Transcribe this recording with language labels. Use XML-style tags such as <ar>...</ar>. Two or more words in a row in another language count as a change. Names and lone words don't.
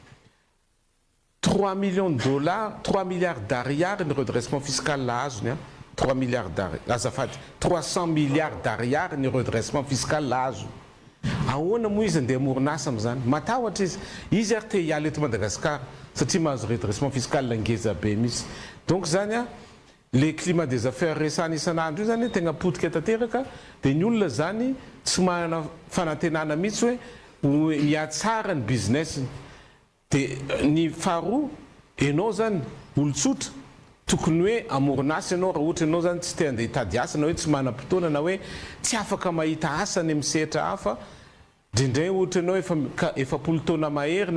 <fr>3 millions de dollars 3 milliards d'ariary ny redressement fiscal</fr> <mg>la azony</mg> <fr>3 milliards d'ariary 300 milliards</fr> <mg>d'ariary ny</mg> <fr>redressement fiscal</fr> <mg>la azo ahoana moa izy andeha morinasa amin'izany matahotra izy ary te hiala eto Madagasikara satria mahazo</mg> <fr>redressement fiscal</fr> <mg>ngeza be mihitsy donc zany</mg> <fr>le climat des affaires</fr> <mg>resany isan'andro io zany tegna potika tanteraka dia ny olona zany tsy manana fanantenana mihitsy hoe mihatsara ny business dia ny faharoa ianao zany olon-tsotra tokony hoe amoronasa ianao raha ohatra ianao zany tsy te andeha hitady asa na hoe tsy manam-potoana na hoe tsy afaka mahita asa ny amin'ny sehatra hafa drindray ohatra ianao efa 10 taona mahery na</mg>